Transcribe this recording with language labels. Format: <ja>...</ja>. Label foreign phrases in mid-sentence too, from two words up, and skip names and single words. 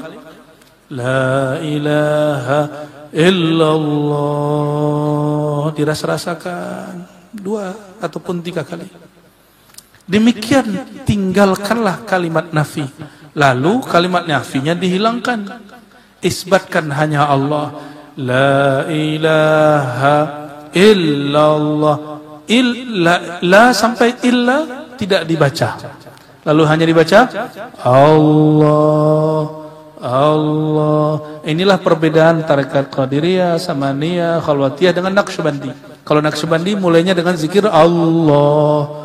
<ar>لا إله إلا الله.</ar> <id>Dirasa-rasakan 2 ataupun 3 kali. Demikian tinggalkanlah kalimat nafi. Lalu kalimat nafinya dihilangkan. Isbatkan hanya Allah.</id> <ar>لا إله إلا الله.</ar> <id>La sampai illa tidak dibaca. Lalu hanya dibaca Allah. Allah. Inilah perbedaan tarekat Qadiriyah, Samaniyah, Khalwatiyah dengan Naqsyabandi. Kalau Naqsyabandi mulainya dengan zikir Allah.</id>